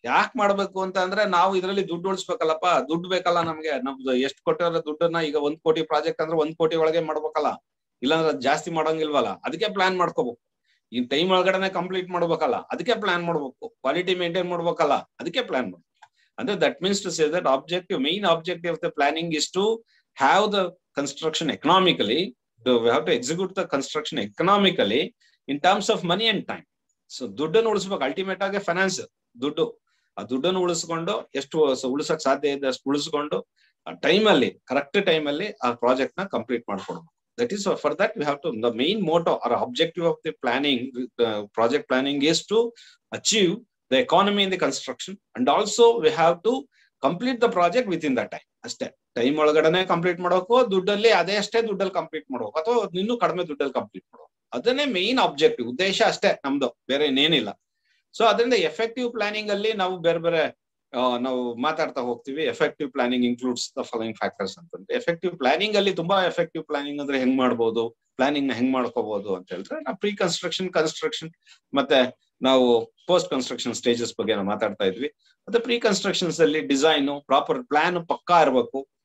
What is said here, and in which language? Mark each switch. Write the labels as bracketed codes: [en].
[kn] ಯಾಕೆ ಮಾಡ್ಬೇಕು ಅಂತ ಅಂದ್ರೆ ನಾವು ಇದರಲ್ಲಿ ದುಡ್ಡು ಉಳಿಸ್ಬೇಕಲ್ಲಪ್ಪ, ದುಡ್ಡು ಬೇಕಲ್ಲ ನಮ್ಗೆ. ನಮ್ದು ಎಷ್ಟು ಕೊಟ್ಟಿರೋ ದುಡ್ಡನ್ನ, ಈಗ 1 ಕೋಟಿ ಪ್ರಾಜೆಕ್ಟ್ ಅಂದ್ರೆ 1 ಕೋಟಿ ಒಳಗೆ ಮಾಡ್ಬೇಕಲ್ಲ, ಇಲ್ಲಾಂದ್ರೆ ಜಾಸ್ತಿ ಮಾಡೋಂಗಿಲ್ವಲ್ಲ. ಅದಕ್ಕೆ ಪ್ಲಾನ್ ಮಾಡ್ಕೋಬೇಕು. ಈ ಟೈಮ್ ಒಳಗಡೆ ಕಂಪ್ಲೀಟ್ ಮಾಡ್ಬೇಕಲ್ಲ, ಅದಕ್ಕೆ ಪ್ಲಾನ್ ಮಾಡ್ಬೇಕು. ಕ್ವಾಲಿಟಿ ಮೇಂಟೈನ್ ಮಾಡ್ಬೇಕಲ್ಲ, ಅದಕ್ಕೆ ಪ್ಲಾನ್ ಮಾಡ್ಬೇಕು. [en] ಅಂದ್ರೆ that means to say that main objective of the planning is to have the construction economically. We have to execute the construction economically in terms of money and time. [kn] So ದುಡ್ಡನ್ನು ಉಳಿಸ್ಬೇಕು. Ultimate ಆಗಿ finance ದುಡ್ಡು. ಆ ದುಡ್ಡನ್ನು ಉಳಿಸ್ಕೊಂಡು ಎಷ್ಟು ಉಳಿಸಕ್ ಸಾಧ್ಯ ಇದೆ ಅಷ್ಟು ಉಳಿಸ್ಕೊಂಡು ಟೈಮ್ ಅಲ್ಲಿ, ಕರೆಕ್ಟ್ ಟೈಮ್ ಅಲ್ಲಿ ಆ ಪ್ರಾಜೆಕ್ಟ್ ನ ಕಂಪ್ಲೀಟ್ ಮಾಡ್ಕೊಡ್ಬೇಕು. [en] That is for that we have to, the main motto or objective of the planning, project planning is to achieve the economy in the construction, and also we have to complete the project within that time. [kn] ಅಷ್ಟೇ, time ಒಳಗಡೆ complete ಮಾಡಬೇಕು. ದುಡ್ಡಲ್ಲಿ ಅಷ್ಟೇ ದುಡ್ಡಲ್ಲಿ complete ಮಾಡಬೇಕು, ಅಥವಾ ಇನ್ನೂ ಕಡಿಮೆ ದುಡ್ಡಲ್ಲಿ ಕಂಪ್ಲೀಟ್ ಮಾಡಬೇಕು. ಅದನ್ನೇ ಮೇನ್ ಆಬ್ಜೆಕ್ಟಿವ್, ಉದ್ದೇಶ ಅಷ್ಟೇ ನಮ್ದು, ಬೇರೆ ಇನ್ನೇನಿಲ್ಲ. ಸೊ ಅದರಿಂದ ಎಫೆಕ್ಟಿವ್ ಪ್ಲಾನಿಂಗ್ ಅಲ್ಲಿ ನಾವು ಬೇರೆ ನಾವು ಮಾತಾಡ್ತಾ ಹೋಗ್ತೀವಿ. [en] effective planning includes the following factors [kn] ಅಂತಂದ್ರೆ, ಎಫೆಕ್ಟಿವ್ ಪ್ಲಾನಿಂಗ್ ಅಲ್ಲಿ ತುಂಬಾ ಎಫೆಕ್ಟಿವ್ ಪ್ಲಾನಿಂಗ್ ಅಂದ್ರೆ ಹೆಂಗ್ ಮಾಡ್ಬೋದು, ಪ್ಲಾನಿಂಗ್ ನ ಹೆಂಗ್ ಮಾಡ್ಕೋಬಹುದು ಅಂತ ಹೇಳಿದ್ರೆ, ನಾವು ಪ್ರೀ ಕನ್ಸ್ಟ್ರಕ್ಷನ್, ಕನ್ಸ್ಟ್ರಕ್ಷನ್ ಮತ್ತೆ ನಾವು ಪೋಸ್ಟ್ ಕನ್ಸ್ಟ್ರಕ್ಷನ್ ಸ್ಟೇಜಸ್ ಬಗ್ಗೆ ನಾವು ಮಾತಾಡ್ತಾ ಇದ್ವಿ. ಮತ್ತೆ ಪ್ರೀ ಕನ್ಸ್ಟ್ರಕ್ಷನ್ಸ್ ಅಲ್ಲಿ ಡಿಸೈನ್, ಪ್ರಾಪರ್ ಪ್ಲಾನ್ ಪಕ್ಕಾ ಇರಬೇಕು.